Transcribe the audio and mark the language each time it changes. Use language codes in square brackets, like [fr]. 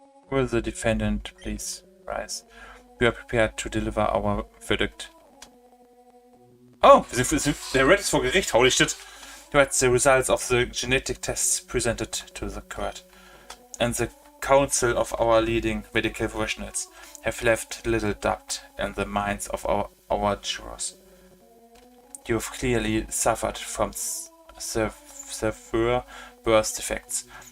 [en] Will the defendant please rise? We are prepared to deliver our verdict. [de] Oh, der Red ist vor Gericht. [en] Holy shit. You had the results of the genetic tests presented to the court. And the council of our leading medical professionals have left little doubt in the minds of our jurors. You've clearly suffered from severe birth defects.